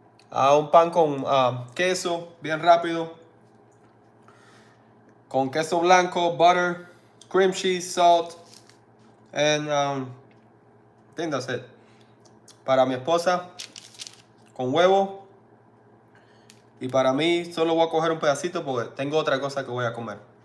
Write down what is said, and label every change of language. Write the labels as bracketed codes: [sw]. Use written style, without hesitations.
[es] Un pan con queso, bien rápido. Con queso blanco, [en] butter, cream cheese, salt, and I think that's it. [es] Para mi esposa, con huevo. Y para mí, solo voy a coger un pedacito porque tengo otra cosa que voy a comer.